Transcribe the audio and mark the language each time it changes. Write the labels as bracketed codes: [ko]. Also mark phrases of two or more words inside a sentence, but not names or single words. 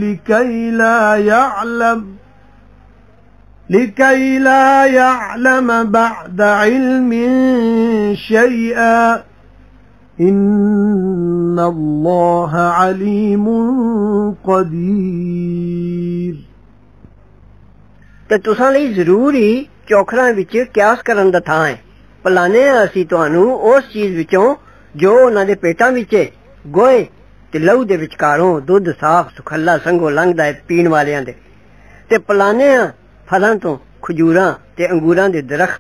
[ar] لِكَيْ لا يعلم بعد علم شيئا إن الله عليم قدير [pa] ਤੇ ਤੁਸਾਂ ਲਈ ਜ਼ਰੂਰ ਹੀ ਚੌਖਰਾਂ ਵਿੱਚ ਕਿਆਸ ਕਰਨ ਦਾ ਥਾਂ ਹੈ ਭਲਾਨੇ ਅਸੀਂ ਤੁਹਾਨੂੰ ਉਸ ਚੀਜ਼ ਵਿੱਚੋਂ ਜੋ ਉਹਨਾਂ ਦੇ ਪੇਟਾਂ ਵਿੱਚ ਗੋਏ ਤੇ ਲਹੂ ਦੇ ਵਿਚਕਾਰੋਂ ਦੁੱਧ ਸਾਫ਼ ਸੁਖੱਲਾ ਸੰਗੋ ਲੰਘਦਾ ਹੈ ਪੀਣ ਵਾਲਿਆਂ ਦੇ ਤੇ ਭਲਾਨੇ ਫਲਾਂ ਤੋਂ ਖਜੂਰਾਂ ਤੇ ਅੰਗੂਰਾਂ ਦੇ ਦਰਖਤ